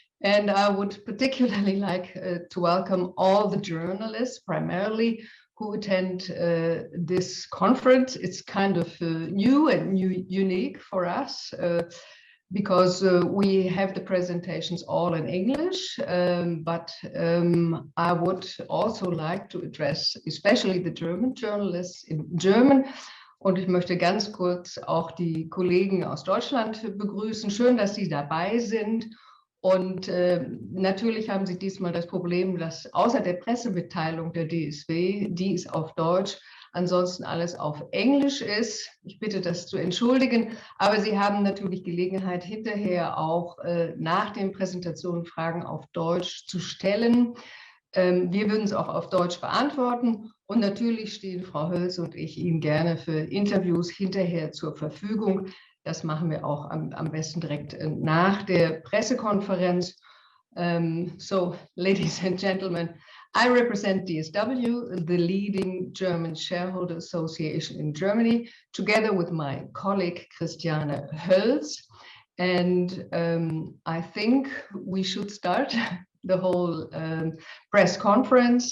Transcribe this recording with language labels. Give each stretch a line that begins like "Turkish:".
English: And I would particularly like to welcome all the journalists, primarily, who attend this conference. It's kind of new and unique for us. Because we have the presentations all in English, but I would also like to address especially the German journalists in German.
German: Und ich möchte ganz kurz auch die Kollegen aus Deutschland begrüßen. Schön, dass Sie dabei sind. Und natürlich haben Sie diesmal das Problem, dass außer der Pressemitteilung der DSW, die ist auf Deutsch, ansonsten alles auf Englisch ist. Ich bitte das zu entschuldigen, aber Sie haben natürlich Gelegenheit, hinterher auch nach den Präsentationen Fragen auf Deutsch zu stellen. Wir würden es auch auf Deutsch beantworten und natürlich stehen Frau Hults und ich Ihnen gerne für Interviews hinterher zur Verfügung. Das machen wir auch am besten direkt nach der Pressekonferenz.
English: So, ladies and gentlemen, I represent DSW, the leading German shareholder association in Germany, together with my colleague Christiane Hults. And I think we should start the whole press conference.